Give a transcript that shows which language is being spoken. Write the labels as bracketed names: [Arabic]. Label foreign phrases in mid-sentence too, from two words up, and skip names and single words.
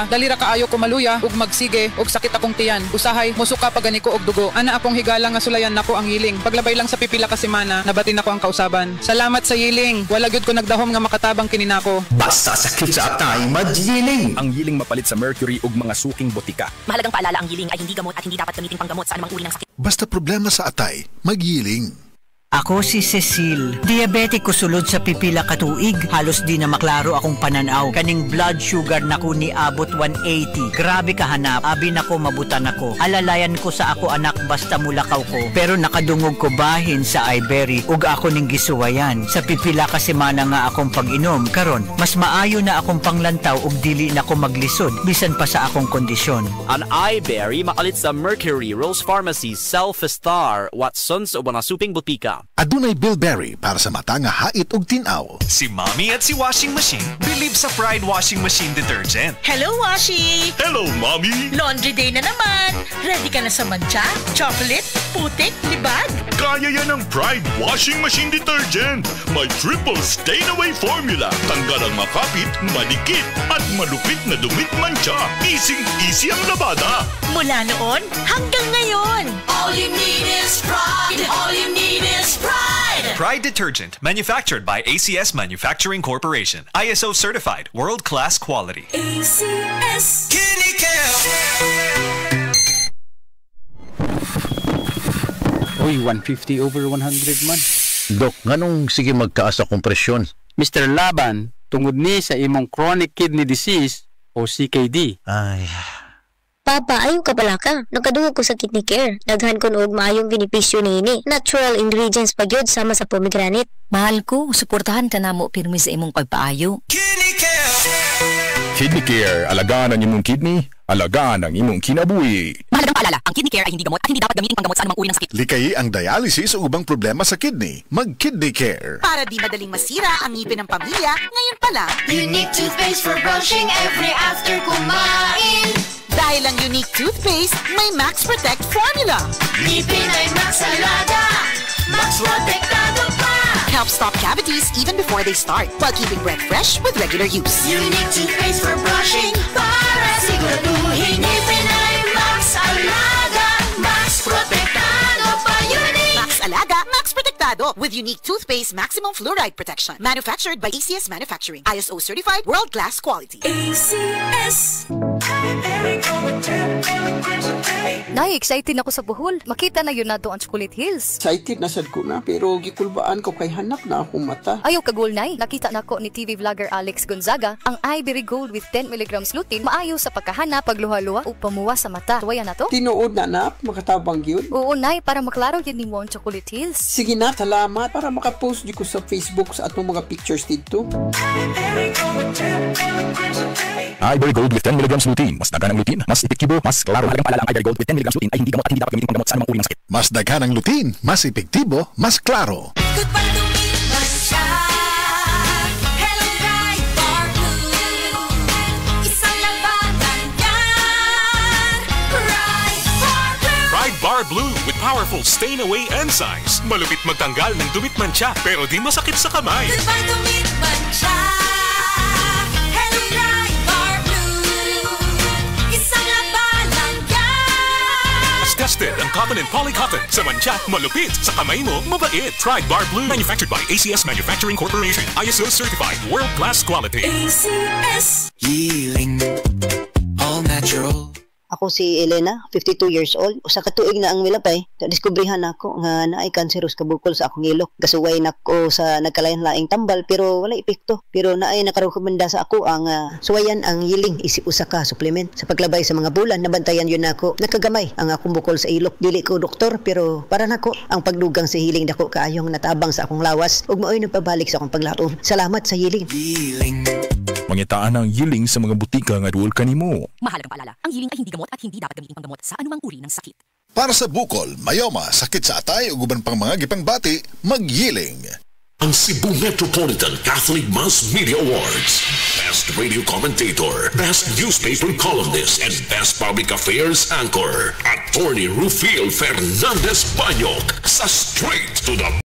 [Cebuano] Dalira kaayo ko maluya ug magsige og sakit akong tiyan. Usahay musuka pagani ko og dugo. Ana akong higala nga sulayan nako ang yiling. Paglabay lang sa pipila ka semana, nabatin nako ang kausaban. Salamat sa yiling. Wala gyud ko nagdahom nga makatabang kini nako. Basta sakit sa atay, magyiling. Ang yiling mapalit sa mercury ug mga suking botika. [Filipino] Mahalagang paalala, ang yiling ay hindi gamot at hindi dapat gamitin panggamot sa anumang uri ng sakit. [Cebuano] Basta problema sa atay, magyiling. Ako si Cecil. Diabetic ko sulod sa pipila katuig. Halos di na maklaro akong pananaw. Kaning blood sugar nako ni abot 180. Grabe kahanap. Abi nako mabutan ako. Alalayan ko sa ako anak basta mulakaw ko. Pero nakadungog ko bahin sa iBerry ug ako ning gisuwayan. Sa pipila ka semana nga akong pag-inom. Karon, mas maayo na akong panglantaw ug dili na ko maglisod bisan pa sa akong kondisyon. Ang iBerry makalit sa Mercury, Rose Pharmacy, Self-Star, Watsons o mga suping butika. Adunay Bilberry para sa mata nga hait ug tin-aw. [Filipino] Si Mommy at si Washing Machine believe sa Pride Washing Machine Detergent. [English] Hello, Washi! Hello, Mommy! Laundry day [Filipino] na naman! Ready ka na sa mancha, chocolate, putik, libag? Kaya yan ang Pride Washing Machine Detergent. May [English] triple stain-away formula. [Filipino] Tanggal ang makapit, malikit, at malupit na dumit mancha. Easy ang labada. Mula noon hanggang ngayon. [English] All you need is pride. All you need is pride. Pride Detergent, manufactured by ACS Manufacturing Corporation. ISO certified, world-class quality. ACS. [Cebuano] Uy, 150 over 100 man. Dok, nganong sige magtaas akong presyon? [English] Mr. [Cebuano] Laban, tungod ni sa imong [English] chronic kidney disease [Cebuano] o CKD. Ay... Papa, ayaw ka pala ka. Nagkadungog ko sa kidney care. Daghan ko noog maayong benepisyo niini. [English] Natural ingredients [Cebuano] pa gyud sama sa pomegranate. Mahal ko, suportahan ka namo pirmi sa imong pagpaayo. Kidney Care, alagaan ang imong kidney, alagaan ang imong kinabuhi. [Filipino] Mahalagang paalala, ang kidney care ay hindi gamot at hindi dapat gamitin panggamot sa anumang uri ng sakit. [Cebuano] Likayi ang dialysis o ubang problema sa kidney. Mag-Kidney Care. [Filipino] Para di madaling masira ang ngipin ng pamilya, ngayon pa lang. [English] Unique toothpaste for brushing every after kumain. [Filipino] Dahil ang unique toothpaste, may Max Protect formula. Ngipin ay Max Alaga, Max Protectado pa. [English] Helps stop cavities even before they start, while keeping breath fresh with regular use. Unique toothpaste for brushing, [Filipino] para siguraduhin. Ngipin ay Max Alaga, Max Protectado pa. [English] Unique. [Filipino] Max Alaga, Max Protectado. [English] Sigurado with unique toothpaste maximum fluoride protection. Manufactured by ACS Manufacturing. ISO certified world-class quality. ACS. [Cebuano] Nay, excited ako sa buhol. Makita na yun nato ang Chocolate Hills. Excited na sad ko na, pero gikulbaan ko kay hanap na akong mata. Ayaw kagul, Nay. Nakita na ko ni TV vlogger Alex Gonzaga ang Ivory Gold [English] with 10 mg lutein [Cebuano] maayo sa pagkahana, pagluha-luha o pamuwa sa mata. Tuwaya na to? Tinuod na na, makatabang yun. Oo, Nay, para maklaro yun ni mo ang Chocolate Hills. Sige na, salamat para makapost di ko sa Facebook sa atong mga pictures dito. [English] Ivory Gold with 10 mg lutein. [Cebuano] Mas dagan ang lutein, mas epektibo, mas klaro. [Filipino] Halagang paalala ang Ivory Gold with 10 mg lutein ay hindi gamot at hindi dapat gamitin panggamot sa anumang uri ng sakit. [Cebuano] Mas dagan ang lutein, mas epektibo, mas klaro. [English] Goodbye to me, Masya. Hello, Pride Bar Blue. [Filipino] Isang labanan yan. [English] Pride Bar Blue. Pride Bar Blue with powerful stain-away enzymes. [Filipino] Malupit magtanggal ng dumit mancha pero di masakit sa kamay. [English] Goodbye to me, Masya. Hello, Pride Bar Blue. [Filipino] Isang labanan yan. [English] As tested ang cotton and polycotton. [Filipino] Sa mancha, malupit. Sa kamay mo, mabait. [English] Pride Bar Blue. Manufactured by ACS Manufacturing Corporation. ISO certified world-class quality. ACS. Healing. All natural. [Cebuano] Ako si Elena, [English] 52 years old. [Cebuano] Usa ka tuig na ang milapay. Nadiskubrihan ako nga naay kanseros kabukol sa akong ilok. Gasuway nako sa nagkalain-laing tambal pero wala epekto. Pero naay nakarekomenda sa ako ang suwayan ang yiling isip usa ka supplement. Sa paglabay sa mga bulan, nabantayan yun ako. Nakagamay ang akong bukol sa ilok. Dili ko doktor pero para nako ang pagdugang sa hiling dako kaayong natabang sa akong lawas ug maoy nagpabalik sa akong paglaom. Salamat sa hiling. Mangitaan ang yiling sa mga butika nga duol kanimo. [Filipino] Mahalagang paalala, ang yiling ay hindi gamot at hindi dapat gamitin panggamot sa anumang uri ng sakit. [Cebuano] Para sa bukol, mayoma, sakit sa atay ug uban pang mga gipangbati, magyiling. [English] Ang Cebu Metropolitan Catholic Mass Media Awards. Best Radio Commentator, Best Newspaper Columnist, and Best Public Affairs Anchor. Attorney Rufil Fernandez Banyok sa Straight to the